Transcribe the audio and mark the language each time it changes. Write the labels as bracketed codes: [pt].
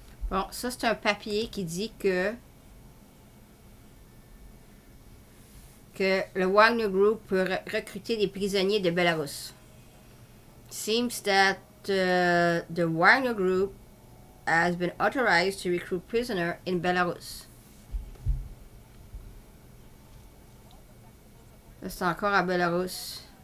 [fr] Bon, ça c'est un papier qui dit que le Wagner Group peut recruter des prisonniers de Belarus. [en] Seems that the Wagner Group has been authorized to recruit prisoners in Belarus. [fr] Là, c'est encore à Belarus.